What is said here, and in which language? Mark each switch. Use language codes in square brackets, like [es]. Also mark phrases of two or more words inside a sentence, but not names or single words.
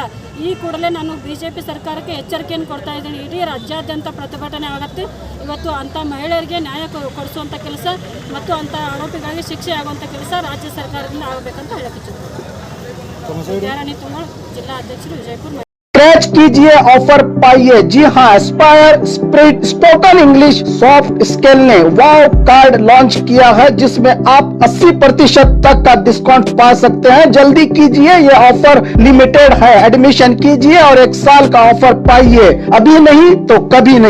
[kn] ಈ ಕೂಡಲೇ ನಾನು BJP ಸರ್ಕಾರಕ್ಕೆ ಎಚ್ಚರಿಕೆಯನ್ನು ಕೊಡ್ತಾ ಇದ್ದೀನಿ, ಇಡೀ ರಾಜ್ಯಾದ್ಯಂತ ಪ್ರತಿಭಟನೆ ಆಗುತ್ತೆ। ಇವತ್ತು ಅಂಥ ಮಹಿಳೆಯರಿಗೆ ನ್ಯಾಯ ಕೊಡಿಸುವಂಥ ಕೆಲಸ ಮತ್ತು ಅಂಥ ಆರೋಪಿಗಳಿಗೆ ಶಿಕ್ಷೆ ಆಗುವಂಥ ಕೆಲಸ ರಾಜ್ಯ ಸರ್ಕಾರದಿಂದ ಆಗಬೇಕಂತ ಹೇಳಕ್ಕೆ ಯಾರಾಣಿ ತುಂಗೋಳ್, ಜಿಲ್ಲಾ ಅಧ್ಯಕ್ಷರು, ವಿಜಯಪುರ। [hi] स्क्रैच कीजिए, ऑफर पाइए। जी हाँ, एस्पायर स्पोकन इंग्लिश सॉफ्ट स्किल ने वाव कार्ड लॉन्च किया है, जिसमें आप 80% तक का डिस्काउंट पा सकते हैं। जल्दी कीजिए, ये ऑफर लिमिटेड है। एडमिशन कीजिए और 1 साल का ऑफर पाइए, अभी नहीं तो कभी नहीं।